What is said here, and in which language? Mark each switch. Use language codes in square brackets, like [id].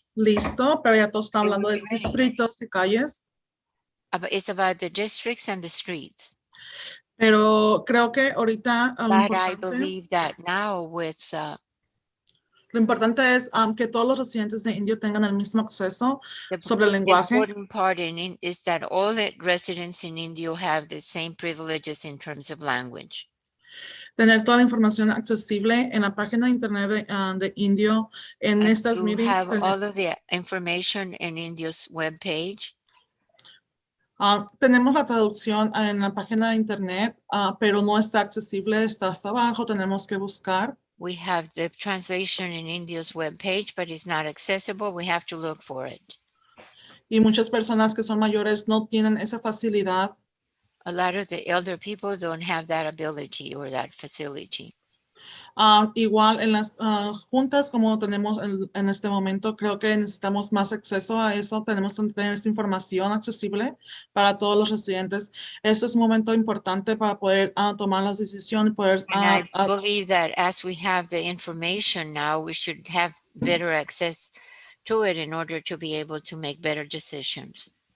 [es] listo, pero ya todos están hablando de distritos y calles. [en] It's about the districts and the streets. [es] Pero creo que ahorita [en] But I believe that now with [es] lo importante es que todos los residentes de Indio tengan el mismo acceso sobre el lenguaje. [en] The important part is that all the residents in Indio have the same privileges in terms of language. [es] Tener toda la información accesible en la página de internet de Indio, en estas meetings. [en] Have all of the information in Indio's webpage. [es] Tenemos la traducción en la página de internet, pero no está accesible, está hasta abajo, tenemos que buscar. [en] We have the translation in Indio's webpage, but it's not accessible. We have to look for it. [es] Y muchas personas que son mayores no tienen esa facilidad. [en] A lot of the elder people don't have that ability or that facility. [es] Igual en las juntas como tenemos en este momento, creo que necesitamos más acceso a eso. Tenemos que tener esta información accesible para todos los residentes. Esto es un momento importante para poder tomar las decisiones. [en] And I believe that as we have the information now, we should have better access to it in order to be able to make better decisions.